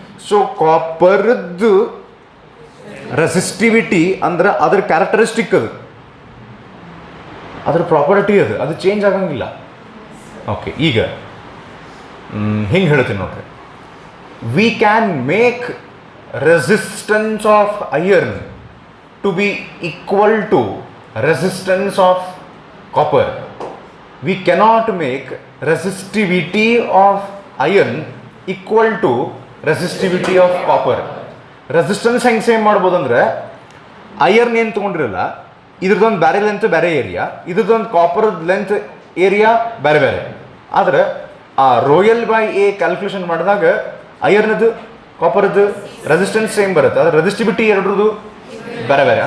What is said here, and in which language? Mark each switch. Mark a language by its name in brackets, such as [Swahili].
[Kannada] So ಕಾಪರ್ದು resistivity ಅಂದ್ರೆ ಅದ್ರ characteristic, ಅದ್ರ ಪ್ರಾಪರ್ಟಿ, ಅದು ಚೇಂಜ್ ಆಗಂಗಿಲ್ಲ. ಓಕೆ, ಈಗ ಹಿಂಗೆ ಹೇಳ್ತೀನಿ ನೋಡ್ರಿ. [English] We can make resistance of iron to be equal to resistance of copper. We cannot make resistivity of iron equal to resistivity of copper. [Kannada] Resistance ಹೆಂಗೆ ಸೇಮ್ ಮಾಡ್ಬೋದು ಅಂದರೆ, ಐರನ್ ಏನು ತೊಗೊಂಡಿರಲ್ಲ, ಇದ್ರದ್ದೊಂದು ಬೇರೆ ಲೆಂತ್ ಬೇರೆ ಏರಿಯಾ, ಇದ್ರದ್ದೊಂದು ಕಾಪರ್ ಲೆಂತ್ ಏರಿಯಾ ಬೇರೆ ಬೇರೆ. ಆದರೆ ಆ ರೋಯಲ್ ಬೈ ಎ ಕ್ಯಾಲ್ಕುಲೇಷನ್ ಮಾಡಿದಾಗ ಐರನ್ದು ಕಾಪರ್ದು ರೆಸಿಸ್ಟೆನ್ಸ್ ಸೇಮ್ ಬರುತ್ತೆ, ಆದರೆ ರೆಸಿಸ್ಟಿವಿಟಿ ಎರಡರದು ಬೇರೆ ಬೇರೆ.